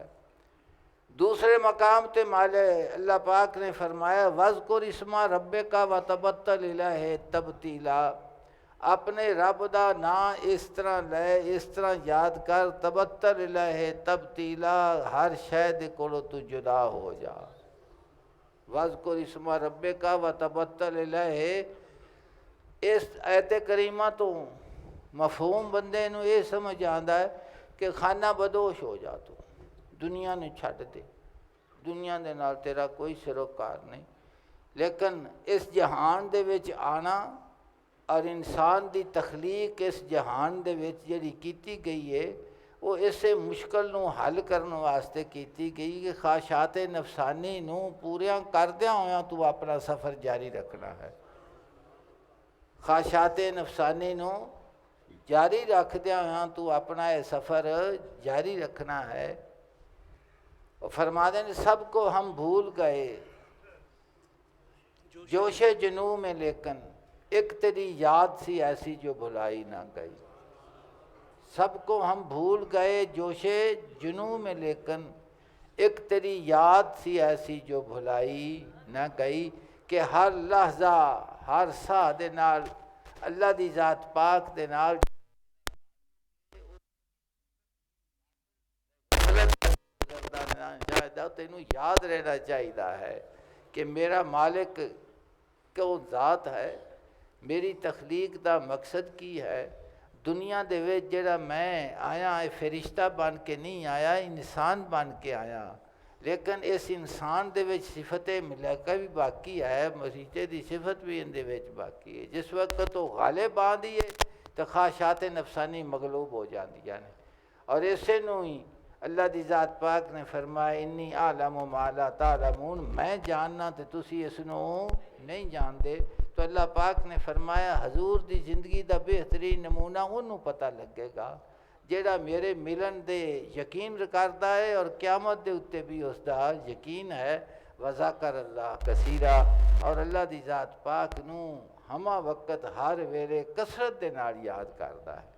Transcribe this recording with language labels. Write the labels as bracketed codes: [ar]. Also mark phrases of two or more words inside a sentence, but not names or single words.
[pa] دوسرے مقام تے مالے اللہ پاک نے فرمایا [ar] وذکر اسم ربک وتبتل الیہ تبتیلا، [pa] اپنے رب دا نام اس طرح لے، اس طرح یاد کر، [ar] تبتل الیہ تبتیلا، [pa] ہر شے دے کولوں تو جدا ہو جا۔ [ar] وذکر اسم ربک وتبتل الیہ، [pa] اس آیت کریمہ تو مفہوم بندے نو یہ سمجھ آندا ہے کہ خانہ بدوش ہو جا، تو دنیا نے چھڈ دے، دنیا دے نال تیرا کوئی سروکار نہیں، لیکن اس جہان دے وچ آنا اور انسان دی تخلیق اس جہان دے وچ جڑی کیتی گئی ہے وہ اسے مشکل نو حل کرنے واسطے کیتی گئی کہ خواہشات نفسانی نو پوریاں کردیاں ہویاں تو اپنا سفر جاری رکھنا ہے، خواہشات نفسانی نو جاری رکھدیاں ہویاں تو اپنا یہ سفر جاری رکھنا ہے۔ [ur] اور فرما دیں سب کو ہم بھول گئے جوش جنوں میں، لیکن ایک تیری یاد سی ایسی جو بھلائی نہ گئی۔ سب کو ہم بھول گئے جوش جنوں میں، لیکن ایک تیری یاد سی ایسی جو بھلائی نہ گئی، [pa] کہ ہر لحظہ ہر ساہ دے نال اللہ دی ذات پاک دے نال تینوں یاد رہنا چاہیے ہے کہ میرا مالک کیوں ذات ہے، میری تخلیق دا مقصد کی ہے، دنیا دے وچ جڑا میں آیا ہے فرشتہ بن کے نہیں آیا، انسان بن کے آیا، لیکن اس انسان دے وچ صفت ملائکہ بھی باقی ہے، فرشتے دی صفت بھی ان دے وچ باقی ہے۔ جس وقت تو غالب آندی ہے تو خواہشات نفسانی مغلوب ہو جاندی ہیں، اور اسے نو ہی اللہ دی ذات پاک نے فرمایا [ar] انی اعلم ما لا تعلمون، [pa] میں جاننا تے تسی اس نو نہیں جاندے۔ تو اللہ پاک نے فرمایا حضور دی زندگی دا بہترین نمونہ انہوں پتہ لگے گا جیڑا میرے ملن دے یقین کرتا ہے اور قیامت دے اتے بھی اس دا یقین ہے۔ [ar] وذکر اللہ کثیرا، [pa] اور اللہ دی ذات پاک نو ہما وقت ہر ویلے کثرت دے نال یاد کرتا ہے۔